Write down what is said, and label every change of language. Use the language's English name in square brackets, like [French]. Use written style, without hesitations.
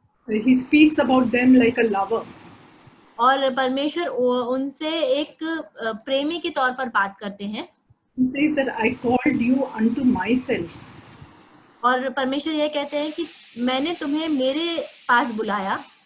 [English] He speaks about them like a lover. [Hindi] और परमेश्वर उनसे एक प्रेमी के तौर पर बात करते हैं. [English] He says that I called you unto myself. [Hindi] और परमेश्वर यह कहते हैं कि मैंने तुम्हें मेरे पास बुलाया.